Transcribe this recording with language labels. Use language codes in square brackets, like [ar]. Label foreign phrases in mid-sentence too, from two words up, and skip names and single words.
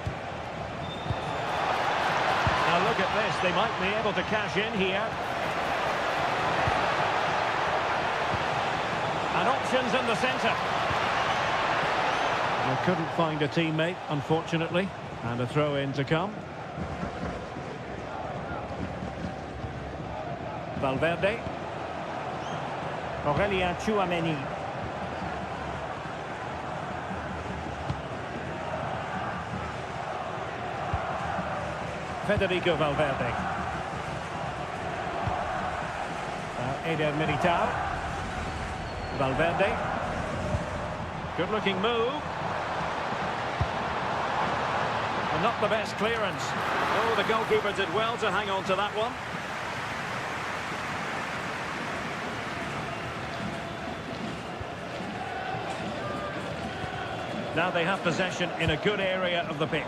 [en] Now look at this, they might be able to cash in here. And options in the centre. They couldn't find a teammate, unfortunately. And a throw-in to come. Valverde. Aurelien Tchouameni. Federico Valverde. Eder Militao. Valverde. Good looking move. And not the best clearance. Oh, the goalkeeper did well to hang on to that one. Now they have possession in a good area of the pitch.